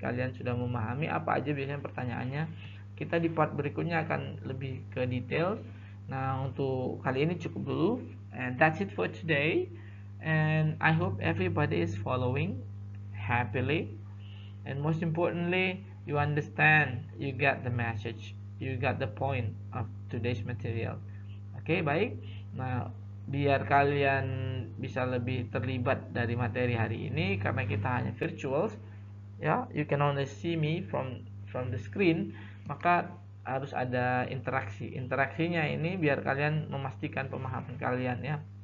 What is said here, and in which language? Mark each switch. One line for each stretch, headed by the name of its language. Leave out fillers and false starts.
Indonesian: Kalian sudah memahami apa aja biasanya pertanyaannya. Kita di part berikutnya akan lebih ke detail. Nah, untuk kali ini cukup dulu.
English: And that's it for today. And I hope everybody is following happily. And most importantly, you understand, you get the message, you got the point of today's material.
Indonesian: Oke, baik. Nah, biar kalian bisa lebih terlibat dari materi hari ini karena kita hanya virtual, ya,
English: you can only see me from the screen,
Indonesian: maka harus ada interaksi. Interaksinya ini biar kalian memastikan pemahaman kalian ya.